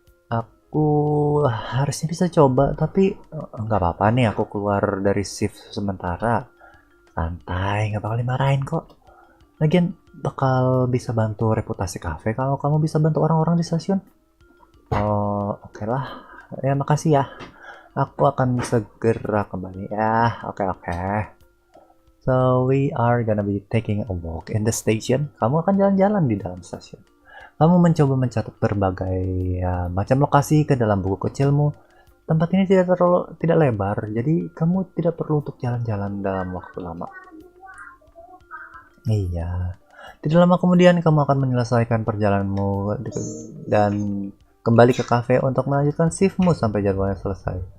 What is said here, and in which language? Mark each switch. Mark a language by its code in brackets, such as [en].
[id] Aku harusnya bisa coba, tapi nggak apa-apa nih aku keluar dari shift sementara. Santai, nggak bakal dimarahin kok. Lagian bakal bisa bantu reputasi kafe kalau kamu bisa bantu orang-orang di stasiun. Oh, oke lah. Ya, makasih ya. Aku akan segera kembali ya. Oke. [en] So, we are gonna be taking a walk in the station. [id] Kamu akan jalan-jalan di dalam stasiun. Kamu mencoba mencatat berbagai macam lokasi ke dalam buku kecilmu. Tempat ini tidak lebar, jadi kamu tidak perlu untuk jalan-jalan dalam waktu lama. Iya. Tidak lama kemudian kamu akan menyelesaikan perjalananmu dan kembali ke kafe untuk melanjutkan shiftmu sampai jadwalnya selesai.